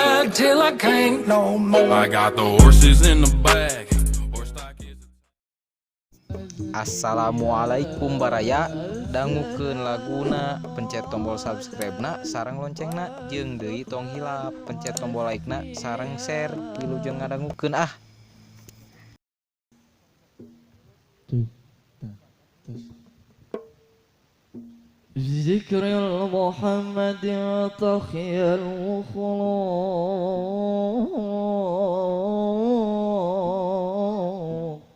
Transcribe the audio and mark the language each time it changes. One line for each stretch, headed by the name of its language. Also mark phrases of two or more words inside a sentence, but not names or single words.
English: it till I can't no more. I got the horses in the bag.
Sundanese: Assalamualaikum baraya, dangukeun laguna, pencet tombol subscribe na, sareng loncengna, jeung deui tong hilap, pencet tombol like na, sareng share, wilujeng ngadangukeun ah.
Arabic: ذكر المحمد تخيل الخلق